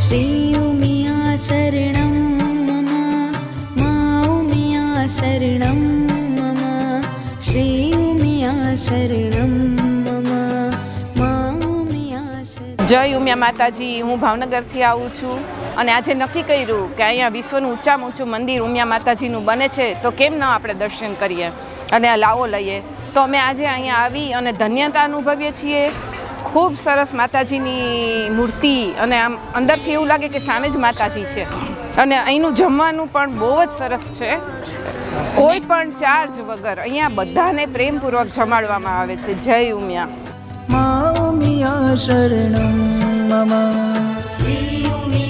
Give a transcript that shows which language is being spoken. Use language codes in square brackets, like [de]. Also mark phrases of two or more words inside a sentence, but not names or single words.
[sa] श्री उमिया शरणं मम मा उमिया शरणं मम श्री उमिया शरणं मम मा उमिया शरणं। [hi] जय उमिया माताजी। [gu] હું ભાવનગરથી આવું છું અને આજે નક્કી કર્યું કે અહીંયા વિશ્વનું ઊંચામાં ઊંચું મંદિર ઉમિયા માતાજીનું બને છે તો કેમ ન આપણે દર્શન કરીએ અને આ લાવો લઈએ। તો અમે આજે અહીંયા આવી અને ધન્યતા અનુભવીએ છીએ। ખૂબ સરસ માતાજીની મૂર્તિ અને આમ અંદરથી એવું લાગે કે સામે જ માતાજી છે અને અહીંનું જમવાનું પણ બહુ જ સરસ છે। કોઈ પણ ચાર્જ વગર અહીંયા બધાને પ્રેમપૂર્વક જમાડવામાં આવે છે। જય ઉમિયા। [sa] मा उमिया शरणं मम। श्री